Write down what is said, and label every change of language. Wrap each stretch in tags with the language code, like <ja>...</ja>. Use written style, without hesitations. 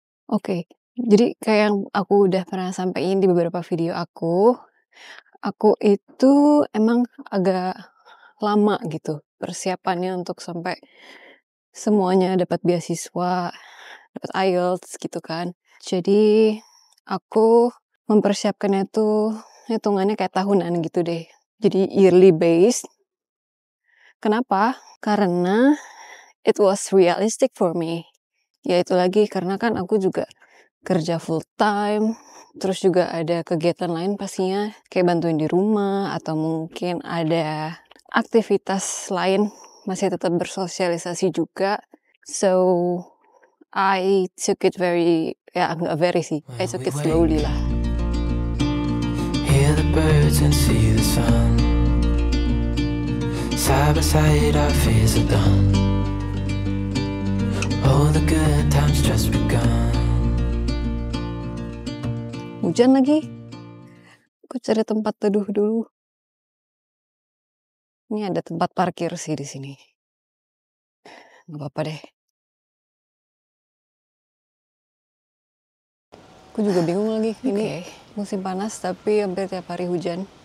<id>Oke, jadi kayak yang aku udah pernah sampaikan di beberapa video aku itu emang agak lama gitu persiapannya untuk sampai semuanya dapat beasiswa, dapat IELTS gitu kan. Jadi aku mempersiapkannya tuh hitungannya kayak tahunan gitu deh. Jadi</id> <en>yearly based.</en> <id>Kenapa?</id> <en>Karena it was realistic for me.</en> <id>Ya itu lagi karena kan aku juga kerja full time, terus juga ada kegiatan lain pastinya kayak bantuin di rumah atau mungkin ada aktivitas lain, masih tetap bersosialisasi juga.</id> <en>So I took it I took it slowly lah. Hear the birds and see the sun. Side by side our fears are done. Oh, the good times just begun.</en> <id>Hujan lagi. Aku cari tempat teduh dulu. Ini ada tempat parkir sih di sini. Gak apa-apa deh. Aku juga bingung lagi. Ini musim panas tapi hampir tiap hari hujan.</id>